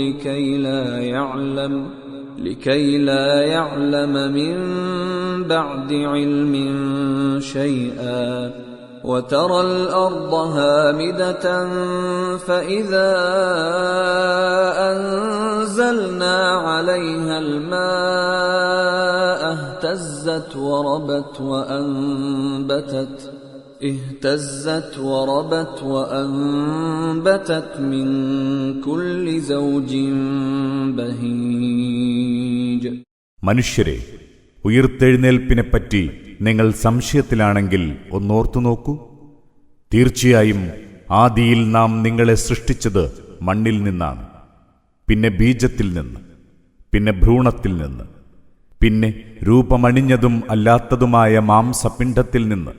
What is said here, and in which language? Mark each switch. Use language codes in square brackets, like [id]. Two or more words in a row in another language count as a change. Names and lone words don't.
[ar] لكي لا يعلم من بعد علم شيئا وترى الأرض هامدة فإذا أنزلنا عليها الماء اهتزت وربت وأنبتت من كل زوج بهيج. [ml] മനുഷ്യരെ, ഉയിർത്തെഴുന്നേൽപ്പിനെപ്പറ്റി നിങ്ങൾ സംശയത്തിലാണെങ്കിൽ ഒന്നോർത്തു നോക്കൂ. തീർച്ചയായും ആദിയിൽ നാം നിങ്ങളെ സൃഷ്ടിച്ചത് മണ്ണിൽ നിന്നാണ്, പിന്നെ ബീജത്തിൽ നിന്ന്, പിന്നെ ഭ്രൂണത്തിൽ നിന്ന്, പിന്നെ രൂപമണിഞ്ഞതും അല്ലാത്തതുമായ മാംസപിണ്ഡത്തിൽ നിന്ന്.